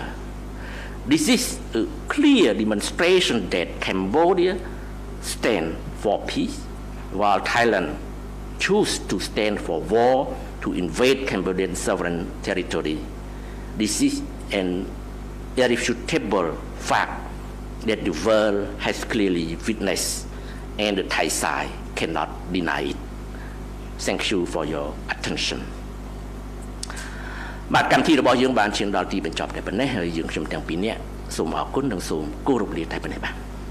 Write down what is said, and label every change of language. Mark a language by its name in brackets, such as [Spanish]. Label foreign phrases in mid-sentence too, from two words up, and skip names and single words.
[English] This is a clear demonstration that Cambodia stands for peace, while Thailand chooses to stand for war to invade Cambodian sovereign territory. This is an irrefutable fact that the world has clearly witnessed, and the Thai side cannot deny it. Thank you for your attention. [Khmer] បាទកម្មវិធីរបស់យើងបានឈានដល់ទីបញ្ចប់តែប៉ុណ្ណេះហើយយើងខ្ញុំទាំងពីរនាក់សូមអរគុណនិងសូមគោរពលាតែប៉ុណ្ណេះបាទ